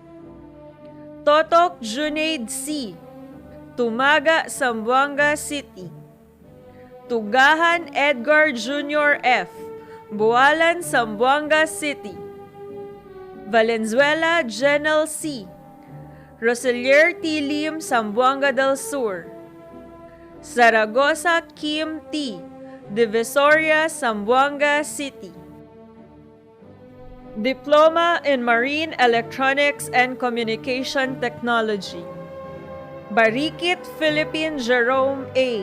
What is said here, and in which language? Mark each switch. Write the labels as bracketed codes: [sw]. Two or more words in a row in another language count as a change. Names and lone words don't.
[en] Totok Junaid C. Tumaga, Zamboanga City. Tugahan Edgar Jr. F. Bualan, Zamboanga City. Valenzuela Jenel C. Roselier T. Lim, Zamboanga del Sur. Zaragoza Kim T. Divisoria, Zamboanga City. Diploma in Marine Electronics and Communication Technology. Barikit Philippine Jerome A.